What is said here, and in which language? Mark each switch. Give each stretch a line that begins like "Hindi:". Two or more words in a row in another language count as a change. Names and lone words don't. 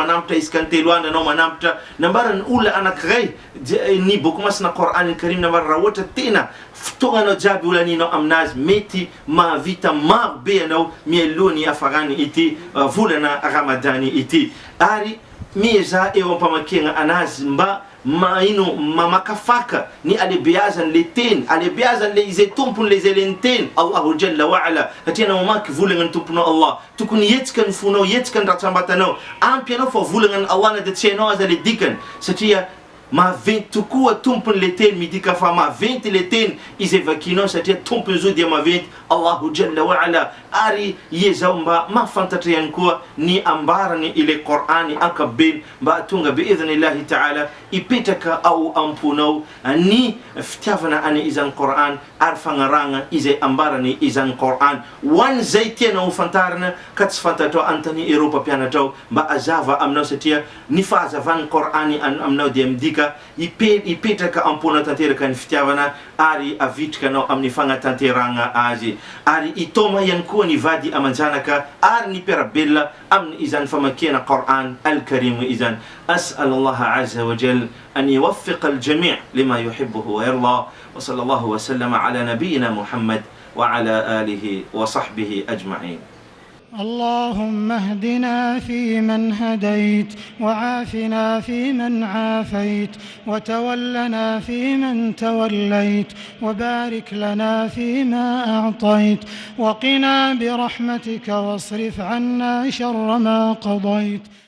Malagasy: manampotra isaka ny telo andro anao manampotra nambarany olona anankiray ny boky masina
Arabic: القرآن كريم
Malagasy: nambarany raha ohatra tena fotoagna anao jiaby olaninao aminazy mety mahavita maro be anao mialohan'ny hafarany ity volana Ramadany ity ary mieza eo ampamakena anazy mba maino mamakafaka ni alebeazan le teny alebeazan le izay tompony le izay le teny
Arabic: الله جل وعلا
Malagasy: satria mamaky volagna tomponao Allah tokony hetsika ny fonao hetsika ny ratsambatanao ampy anao fa volagna ny Allah na dia tsy hainao aza le dikany satria maventy tokoa tompony le teny midika fa maventy le teny izay vakinao satria tompony zo dia maventy
Arabic: الله جل وعلا
Malagasy: ary iezao mba mafantatra ihany koa ny ambarany ile Qur'ani ankabeny mba tonga
Arabic: بإذن الله تعالى
Malagasy: ipetraka ao amponao ny fitiavana any izany Qur'an ary fagnaragna izay ambarany izany Qur'an wan zay tiana ho fantarina ka tsy fantatrao antany Europa pianatrao mba azava aminao satria ny fahazavan'ny Qur'ani aminao dia midika ipetraka amponao tanteraka ny fitiavana ary avitrikanao amin'ny fagnatanteragna azy ary itoma ihany koa ny vady amanjanaka ary ny piarabella amin'ny izany famakena
Arabic: القرآن الكريم
Malagasy: izany
Arabic: أسأل الله عز وجل أن يوفق الجميع لما يحبه ويرضى وصلى الله وسلم على نبينا محمد وعلى آله وصحبه أجمعين. اللهم اهدنا فيمن هديت وعافنا فيمن عافيت وتولنا فيمن توليت وبارك لنا فيما أعطيت وقنا برحمتك واصرف عنا شر ما قضيت.